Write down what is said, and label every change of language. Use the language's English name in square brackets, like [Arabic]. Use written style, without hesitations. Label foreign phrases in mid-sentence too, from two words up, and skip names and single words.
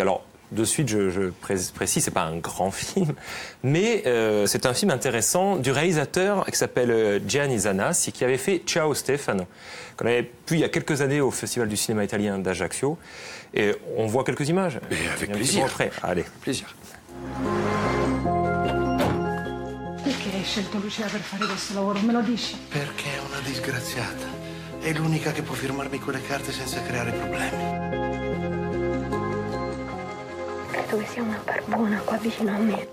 [French] Alors de suite, je précise, c'est pas un grand film, mais c'est un film intéressant du réalisateur qui s'appelle Gianni Zanassi, qui avait fait Ciao Stefano, qu'on avait pu il y a quelques années au Festival du cinéma italien d'Ajaccio. Et on voit quelques images. Mais avec plaisir. Allez. Plaisir. [Italian] Perché hai scelto Lucia per fare questo lavoro? Me lo dici? Perché è una disgraziata. È l'unica che può firmarmi quelle carte senza creare problemi. Credo che sia una barbona qua vicino a me.